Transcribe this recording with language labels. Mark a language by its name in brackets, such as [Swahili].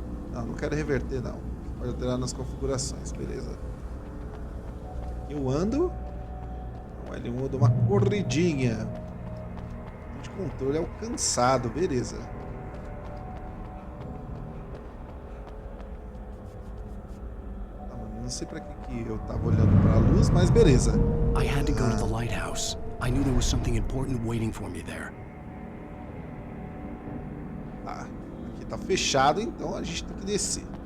[Portuguese] Não, não quero reverter, não. Pode alterar nas configurações, beleza. Eu ando. O L1 eu dou uma corridinha. De controle alcançado, beleza. Não sei pra que eu tava olhando pra luz, mas beleza. [English] I had to go to the lighthouse. I knew there was something important waiting for me there. [Portuguese] Ah, aqui tá fechado, então a gente tem que descer.